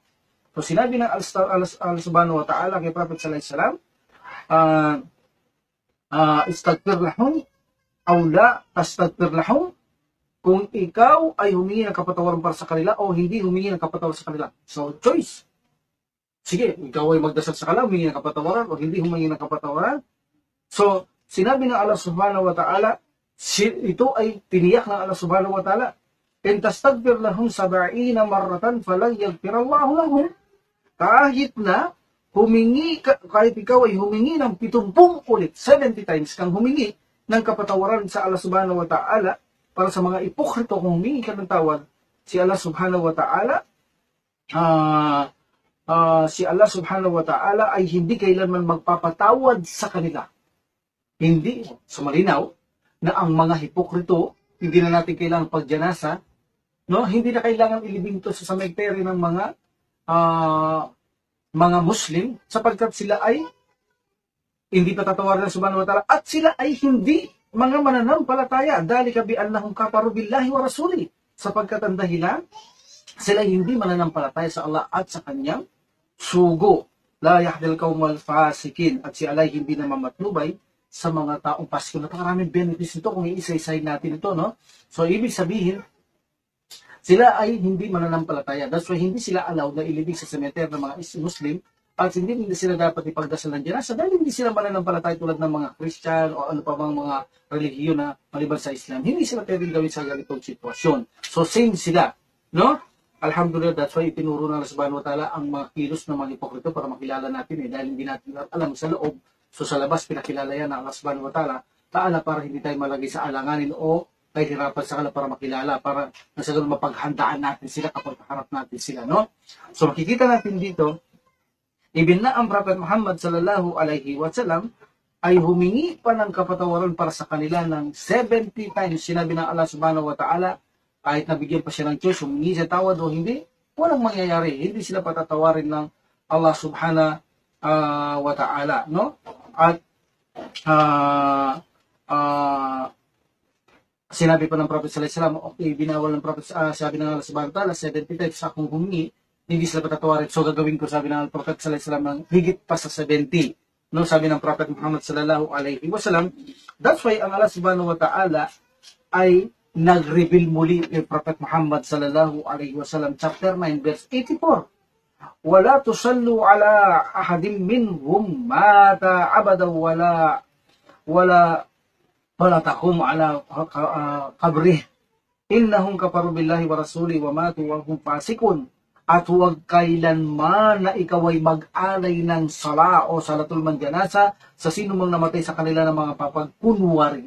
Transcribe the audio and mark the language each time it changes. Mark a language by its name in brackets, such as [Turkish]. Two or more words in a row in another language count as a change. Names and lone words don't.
[Filipino] So sinabi ng Allah [Arabic] سبحانه وتعالى [Filipino] kay Prophet [Arabic] صلى الله عليه وسلم استغفر لهم أو لا تستغفر لهم, [Filipino] kung ikaw ay humingi ng kapatawaran para sa kanila o hindi humingi ng kapatawaran sa kanila. So, choice. Sige, ikaw ay magdasal sa kanila, humingi ng kapatawaran o hindi humingi ng kapatawaran. So, sinabi ng Allah [Arabic] سبحانه وتعالى, [Filipino] ito ay tiniyak ng Allah [Arabic] سبحانه وتعالى إن تستغفر لهم 70 مرة فلن يغفر الله لهم. [Filipino] Kahit ikaw ay humingi ng 70 ulit, 70 times kang humingi ng kapatawaran sa Allah [Arabic] سبحانه وتعالى, [Filipino] para sa mga ipokrito, kung humingi ka ng tawad, si Allah [Arabic] سبحانه وتعالى, [Filipino] si Allah [Arabic] سبحانه وتعالى [Filipino] ay hindi kailanman magpapatawad sa kanila. Hindi, so malinaw, na ang mga hipokrito, hindi na natin kailangan pagjanasa, no? Hindi na kailangan ilibing to sa cemetery ng mga Muslim, sapagkat sila ay hindi patatawarin ng [Arabic] سبحانه وتعالى, [Filipino] at sila ay hindi mga mananampalataya, [Arabic] ذلك بأنهم كفروا بالله ورسوله, [Filipino] sapagkat ang dahilan, sila hindi mananampalataya sa Allah at sa kanyang sugo. [Arabic] لا يهدي القوم الفاسقين, [Filipino] at si Allah hindi na mamatnubay sa mga taong pasiko. Napakaraming benefits nito kung iisa-isay natin ito, no? So, ibig sabihin, sila ay hindi mananampalataya. [English] That's why [Filipino] hindi sila allowed na ilibing sa cemetery ng mga Muslim, at hindi sila dapat ipagdasal ng janasa dahil hindi sila mananampalataya tulad ng mga Christian o ano pa bang mga relihiyon na maliban sa Islam. Hindi sila pwedeng gawin sa ganitong sitwasyon. So, same sila, no? Alhamdulillah, [English] that's why [Filipino] itinuro na Allah [Arabic] سبحانه وتعالى [Filipino] ang mga kilos ng mga hipokrito para makilala natin dahil hindi natin alam sa loob. So sa labas, pinakilala yan ng Allah [Arabic] سبحانه وتعالى [Filipino] para hindi tayo malagay sa alanganin o kahirapan sa kanila para makilala, para nasa ganun mapaghandaan natin sila kapag harap natin sila, no? So makikita natin dito, ibin na ang Prophet Muhammad [Arabic] صلى الله عليه وسلم [Filipino] ay humingi pa ng kapatawaran para sa kanila ng 70 times. Sinabi ng Allah [Arabic] سبحانه وتعالى, [Filipino] kahit nabigyan pa siya ng choice, humingi siya tawad o hindi, walang mangyayari. Hindi sila patatawarin ng Allah [Arabic] سبحانه وتعالى, [Filipino] no? At sinabi pa ng Prophet [Arabic] صلى الله عليه وسلم, [Filipino] okay, binawal ng Prophet, sabi ng Allah [Arabic] سبحانه وتعالى, [Filipino] 70 times akong humingi, hindi sila patatawarin. So gagawin ko, sabi ng Prophet [Arabic] صلى الله عليه وسلم, [Filipino] ng higit pa sa 70. No, sabi ng Prophet Muhammad [Arabic] صلى الله عليه وسلم. [English] That's why [Filipino] ang Allah [Arabic] سبحانه وتعالى [Filipino] ay nag-reveal muli kay Prophet Muhammad [Arabic] صلى الله عليه وسلم, [English] chapter 9 verse 84. [Arabic] ولا تصل على أحد منهم مات أبدا ولا تقم على قبره إنهم كفروا بالله ورسوله وماتوا وهم فاسقون. [Filipino] At huwag kailanman na ikaw ay mag-alay ng sala o [Arabic] صلاة الجنازة [Filipino] sa sino mang namatay sa kanila ng mga papagkunwari.